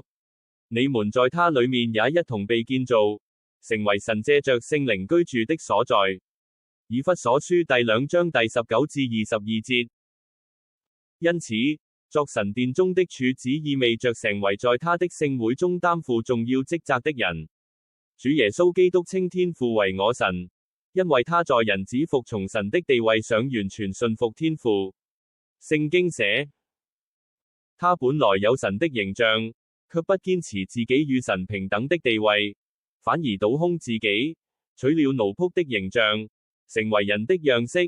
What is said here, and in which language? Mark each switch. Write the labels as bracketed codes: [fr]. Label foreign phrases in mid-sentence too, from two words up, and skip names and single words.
[zh] 你們在他裏面也一同被建造，成為神借着聖靈居住的所在。以弗所書第2章第19至22節。因此，作神殿中的柱子意味着成為在他的聖會中擔負重要職責的人。主耶穌基督稱天父為我神，因為他在人子服從神的地位上完全順服天父。聖經寫，他本來有神的形象，卻不堅持自己與神平等的地位，反而倒空自己，取了奴僕的形象，成為人的樣式。